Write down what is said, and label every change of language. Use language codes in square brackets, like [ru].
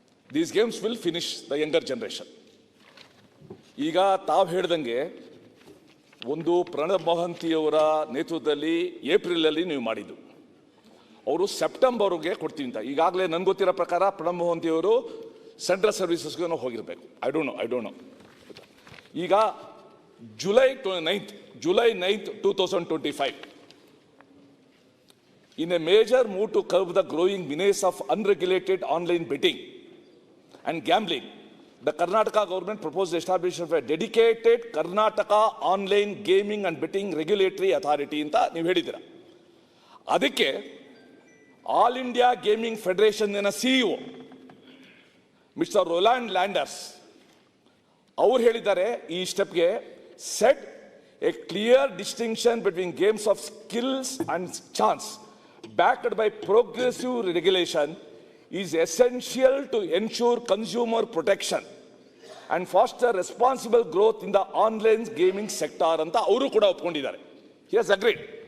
[en] These games will finish the younger generation. [kn] ಈಗ ತಾವು ಹೇಳ್ದಂಗೆ ಒಂದು ಪ್ರಣಬ್ ಮೊಹಾಂತಿಯವರ ನೇತೃತ್ವದಲ್ಲಿ ಏಪ್ರಿಲಲ್ಲಿ ನೀವು ಮಾಡಿದ್ದು, ಅವರು ಸೆಪ್ಟೆಂಬರ್ಗೆ ಕೊಡ್ತೀವಿ ಅಂತ. ಈಗಾಗಲೇ ನನಗೆ ಗೊತ್ತಿರೋ ಪ್ರಕಾರ Pranab ಮೊಹಾಂತಿಯವರು central ಸರ್ವಿಸಸ್ಗೆ ಹೋಗಿರಬೇಕು. [en] I don't know. ಈಗ July 9th, 2025, in a major move to curb the growing menace of unregulated online betting and gambling, the Karnataka government proposed the establishment of a dedicated Karnataka Online Gaming and Betting Regulatory Authority [kn] ಅಂತ ನೀವು ಹೇಳಿದ್ದೀರಾ. ಅದಕ್ಕೆ all India gaming ಫೆಡರೇಷನ್ನ CEO mister Rowland ಲ್ಯಾಂಡರ್ಸ್ ಅವರು ಹೇಳಿದ್ದಾರೆ, ಈ ಸ್ಟೆಪ್ಗೆ [en] set a clear distinction between games of skills and chance backed by progressive regulation is essential to ensure consumer protection and foster responsible growth in the online gaming sector [kn] ಅಂತ ಅವರು ಕೂಡ ಒಪ್ಕೊಂಡಿದ್ದಾರೆ. [en] He has agreed.